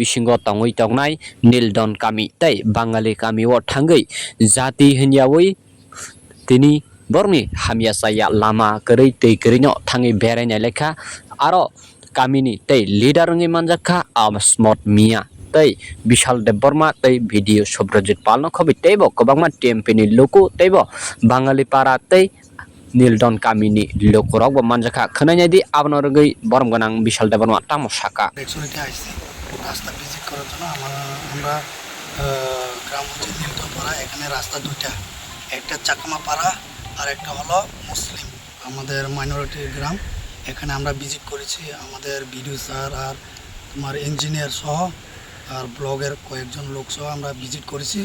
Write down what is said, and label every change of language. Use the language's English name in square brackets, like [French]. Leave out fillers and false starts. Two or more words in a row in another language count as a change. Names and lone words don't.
[Kok Borok] bisingo tangoi tongnai Nildon kami tei Bangali kami o thangai jati hinyawi tini borni hamya saya lama kerei tei kerino thangai beraina lekha aro kamini tei leader ngi manjaka Smart Mia tei Bishal Deborma tei video Sobrojit Pal no khobi teibo kobangma TMP ni loko teibo Bangali para tei Nildon kamini lokorok bo manjaka khanai di abno rogei borom ganang Bishal Deborma tamo saka [Bangla] একচুয়ালি আইছি রাস্তা ভিজিট করার জন্য আমরা গ্রাম হচ্ছে নীলতপাড়া। এখানে রাস্তা দুইটা, একটা চাকমা পাড়া আর একটা হলো মুসলিম আমাদের মাইনরিটি গ্রাম। এখানে আমরা ভিজিট করেছি, আমাদের বিডিও স্যার আর তোমার ইঞ্জিনিয়ার সহ আর ব্লগের কয়েকজন লোক সহ আমরা ভিজিট করেছি।